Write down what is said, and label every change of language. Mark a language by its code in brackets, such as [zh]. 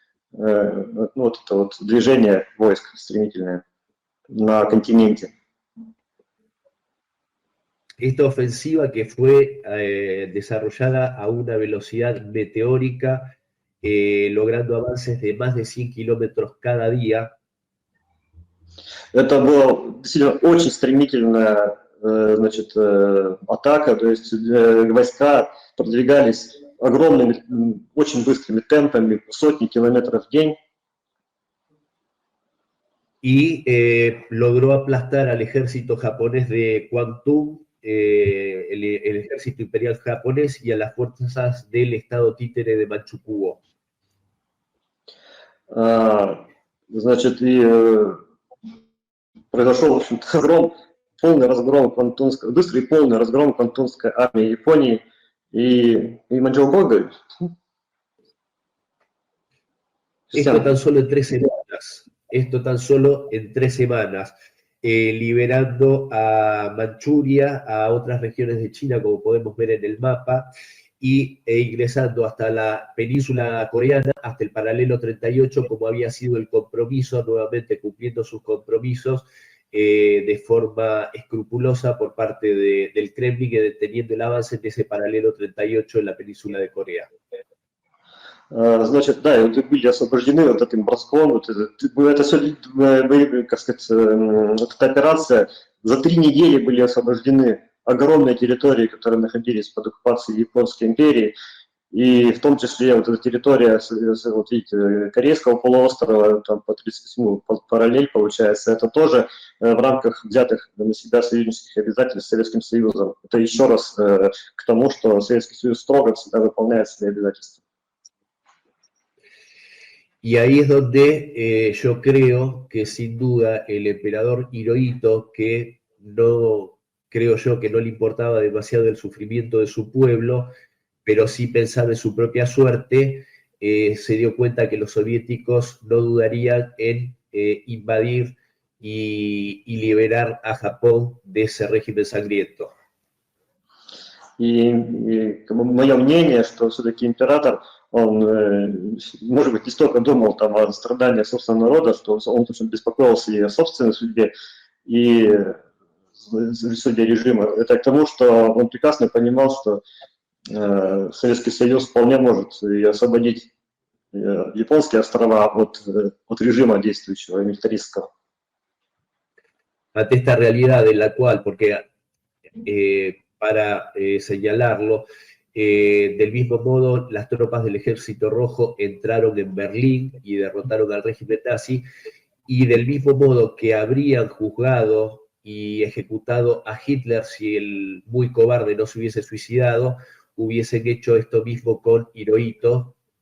[ru] Вот это вот движение войск стремительное на континенте. [es] esta ofensiva que fue desarrollada a una velocidad meteórica, logrando avances de más de 100 kilómetros cada día. [ru] Это была действительно очень стремительная значит, атака, то есть войска продвигались огромными, очень быстрыми темпами, сотни километров в день. [es] Y logró aplastar al ejército japonés de Kwantung, el ejército imperial japonés, y a las fuerzas del estado títere de Manchukuo. [ru] Значит, и произошел, в общем-то, полный разгром быстрый и полный разгром Квантунской армии Японии и Маньчжоу-Гога. [es] Esto tan solo en 3 semanas. Esto tan solo en 3 semanas. Liberando a Manchuria, a otras regiones de China, como podemos ver en el mapa, e ingresando hasta la península coreana, hasta el paralelo 38, como había sido el compromiso, nuevamente cumpliendo sus compromisos de forma escrupulosa por parte del Kremlin, deteniendo el avance en ese paralelo 38 en la península de Corea. [ru] Значит, да, и вот были освобождены вот этим броском, это все, как сказать, эта операция, за 3 недели были освобождены огромные территории, которые находились под оккупацией Японской империи, и в том числе вот эта территория, вот видите, Корейского полуострова, там по 38 параллель получается, это тоже в рамках взятых на себя союзнических обязательств с Советским Союзом. Это еще раз к тому, что Советский Союз строго всегда выполняет свои обязательства. [es] Y ahí es donde yo creo que sin duda el emperador Hirohito, que no creo yo que no le importaba demasiado el sufrimiento de su pueblo, pero sí pensaba en su propia suerte, se dio cuenta que los soviéticos no dudarían en invadir y liberar a Japón de ese régimen sangriento. [ru] И мое мнение, что все-таки император, он, может быть, не столько думал там о страданиях собственного народа, что он очень беспокоился и о собственной судьбе, и судьбе режима. Это к тому, что он прекрасно понимал, что Советский Союз вполне может и освободить японские острова от режима действующего, милитаристского. [es] Ante esta realidad en la cual, porque para señalarlo, del mismo modo las tropas del Ejército Rojo entraron en Berlín y derrotaron al régimen nazi, y del mismo modo que habrían juzgado y ejecutado a Hitler si el muy cobarde no se hubiese suicidado, hubiesen hecho esto mismo con Hirohito.